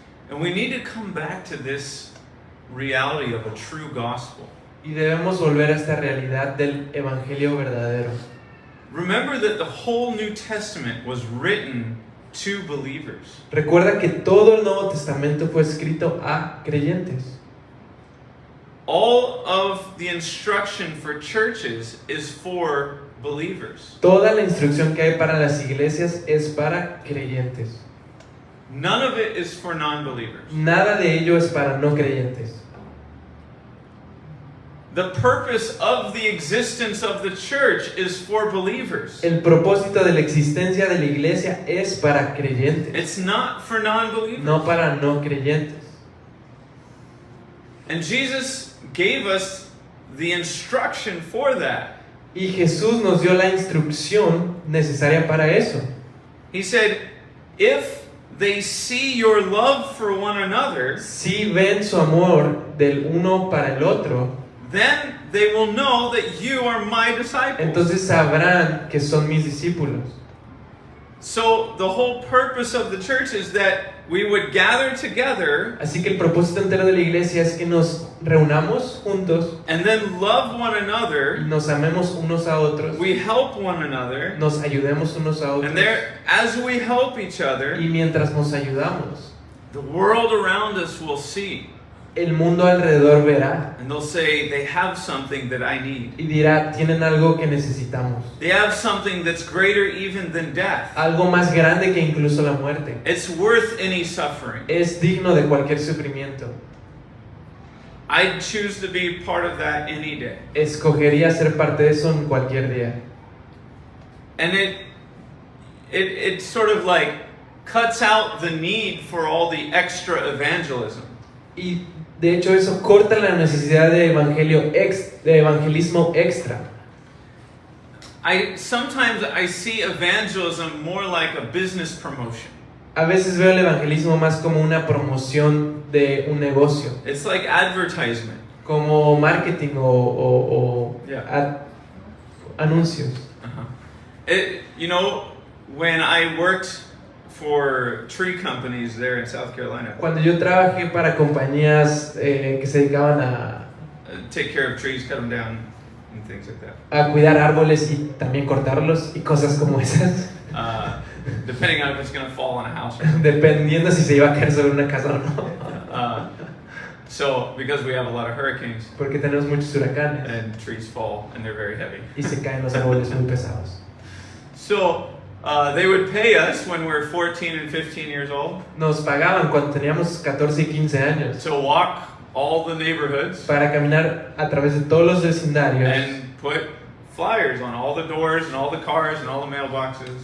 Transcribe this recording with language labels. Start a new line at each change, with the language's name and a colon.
English: And we need to come back to this reality of a true gospel.
Spanish: Y debemos volver a esta realidad del evangelio verdadero.
English: Remember that the whole New Testament was written to believers.
Spanish: Recuerda que todo el Nuevo Testamento fue escrito a creyentes.
English: All of the instruction for churches is for believers.
Spanish: Toda la instrucción que hay para las iglesias es para creyentes.
English: None of it is for non-believers.
Spanish: Nada de ello es para no creyentes.
English: The purpose of the existence of the church is for believers.
Spanish: El propósito de la existencia de la iglesia es para creyentes,
English: It's not for non-believers.
Spanish: no para no creyentes.
English: And Jesus gave us the instruction for that.
Spanish: Y Jesús nos dio la instrucción necesaria para eso.
English: He said, if they see your love for one another,
Spanish: Si ven su amor del uno para el otro,
English: then they will know that you are my disciples.
Spanish: entonces sabrán que son mis discípulos.
English: So the whole purpose of the church is that we would gather together
Spanish: Así que el propósito entero de la iglesia es que nos reunamos juntos
English: and then love one
Spanish: y
English: another.
Spanish: nos amemos unos a otros,
English: We help one another.
Spanish: nos ayudemos unos a otros.
English: And there, as we help each other,
Spanish: Y mientras nos ayudamos,
English: the world around us will see.
Spanish: el mundo alrededor verá
English: And they'll say, they have something that I need.
Spanish: y dirá, tienen algo que necesitamos.
English: They have something that's greater even than death.
Spanish: Algo más grande que incluso la muerte.
English: It's worth any suffering.
Spanish: Es digno de cualquier sufrimiento.
English: I'd choose to be part of that any day.
Spanish: Escogería ser parte de eso en cualquier día.
English: And it sort of like cuts out the need for all the extra evangelism.
Spanish: Y de hecho eso corta la necesidad de evangelismo extra.
English: Sometimes I see evangelism more like a business promotion.
Spanish: A veces veo el evangelismo más como una promoción de un negocio,
English: It's like advertisement.
Spanish: como marketing o
English: Yeah.
Spanish: anuncios.
English: You know, when I worked for tree companies there in South Carolina,
Spanish: Cuando yo trabajé para compañías que se dedicaban
English: take care of trees, cut them down, and things like that.
Spanish: a cuidar árboles y también cortarlos y cosas como esas,
English: Depending on if it's going to fall on a house or not.
Spanish: dependiendo si se iba a caer sobre una casa o no,
English: So, because we have a lot of hurricanes
Spanish: porque tenemos muchos huracanes
English: and trees fall and they're very heavy.
Spanish: y se caen los árboles muy pesados.
English: So, they would pay us when we were 14 and 15 years old
Spanish: Nos pagaban cuando teníamos 14 y 15 años
English: to walk all the neighborhoods
Spanish: para caminar a través de todos los vecindarios
English: and put flyers on all the doors and all the cars and all the mailboxes.